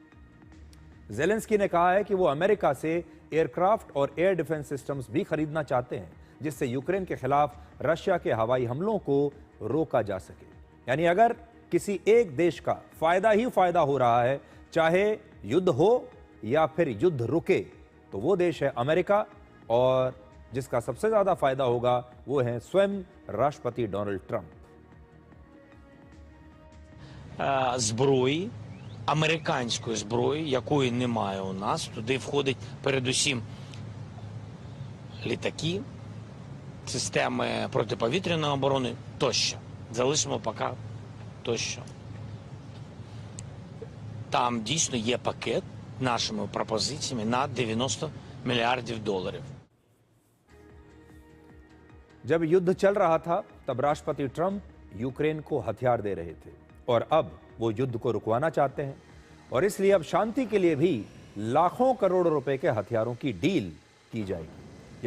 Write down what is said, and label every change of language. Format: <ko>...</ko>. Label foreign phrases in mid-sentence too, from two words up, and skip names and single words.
<hi>ज़ेलेंस्की ने कहा है कि वो अमेरिका से एयरक्राफ्ट और</hi> <en>air defense systems</en> <hi>भी खरीदना चाहते हैं, जिससे यूक्रेन के खिलाफ रशिया के हवाई हमलों को रोका जा सके। यानी अगर किसी एक देश का फायदा ही फायदा हो रहा है, चाहे युद्ध हो या फिर युद्ध रुके, तो वो देश है अमेरिका, और जिसका सबसे ज्यादा फायदा होगा वो है स्वयं राष्ट्रपति डोनाल्ड ट्रंप।</hi> <uk>Зброї, американської зброї, якої немає у нас. Туди входить передусім літаки, системи протиповітряної оборони тощо. Залишимо поки тощо. Там дійсно є пакет нашими пропозиціями на $90 мільярдів.</uk> <hi>जब युद्ध चल रहा था तब राष्ट्रपति ट्रंप यूक्रेन को हथियार दे रहे थे, और अब वो युद्ध को रुकवाना चाहते हैं, और इसलिए अब शांति के लिए भी लाखों करोड़ रुपए के हथियारों की डील की जाएगी।</hi>